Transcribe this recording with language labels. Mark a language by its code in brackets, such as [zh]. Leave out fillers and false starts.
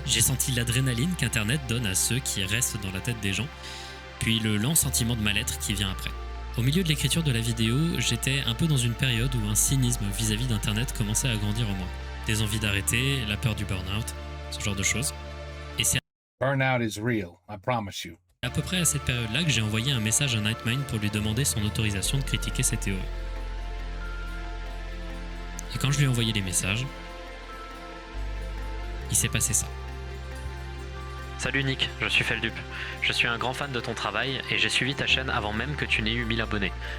[fr] J'ai senti l'adrénaline qu'Internet donne à ceux qui restent dans la tête des gens, puis le lent sentiment de mal-être qui vient après. Au milieu de l'écriture de la vidéo, j'étais un peu dans une période où un cynisme vis-à-vis d'Internet commençait à grandir en moi. Des envies d'arrêter, la peur du burn-out, ce genre de choses. Et c'est [en] Burnout is real, I promise you. [fr] à peu près à cette période-là que j'ai envoyé un message à Nightmind pour lui demander son autorisation de critiquer ses théories. Et quand je lui ai envoyé les messages, il s'est passé ça. Salut Nick, je suis Feldup. Je suis un grand fan de ton travail et j'ai suivi ta chaîne avant même que tu n'aies eu 1000 abonnés.